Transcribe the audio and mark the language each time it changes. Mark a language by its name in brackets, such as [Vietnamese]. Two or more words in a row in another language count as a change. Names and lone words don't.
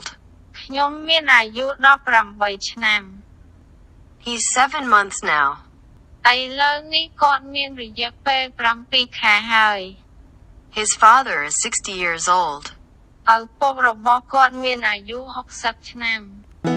[Khmer] ខ្ញុំមានអាយុ18ឆ្នាំ [English] He's 7 months now. [Khmer] ឥឡូវនេះគាត់មានរយៈពេល7ខែហើយ [English] His father is 60 years old. [Khmer] ឪពុករបស់គាត់មានអាយុ60ឆ្នាំ